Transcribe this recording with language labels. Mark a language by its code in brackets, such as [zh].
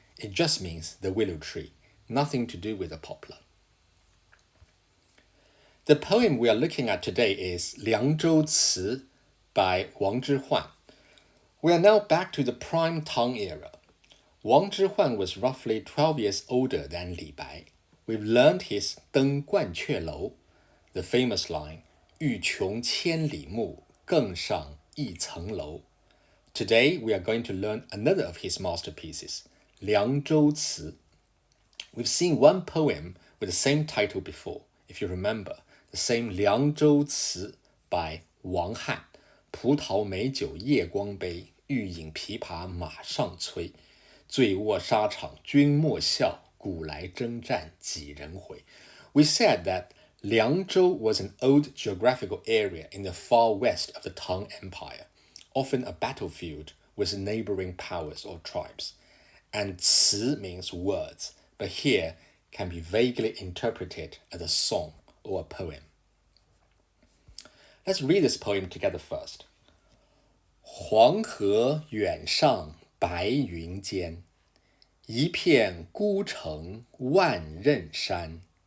[en] It just means the willow tree, nothing to do with the poplar. The poem we are looking at today is Liangzhou Ci by Wang Zhihuan. We are now back to the prime Tang era. Wang Zhihuan was roughly 12 years older than Li Bai. We've learned his 登鹳雀楼, the famous line, [zh] 欲穷千里目，更上一层楼. [en] Today we are going to learn another of his masterpieces, 凉州词. We've seen one poem with the same title before, if you remember, the same 凉州词 by Wang Han. [zh] 葡萄美酒夜光杯，欲饮琵琶马上催。醉卧沙场君莫笑，古来征战几人回。 [en] We said that Liangzhou was an old geographical area in the far west of the Tang Empire, often a battlefield with neighboring powers or tribes. And 词 means words, but here can be vaguely interpreted as a song or a poem. Let's read this poem together first. [zh] 黄河远上白云间，一片孤城万仞山。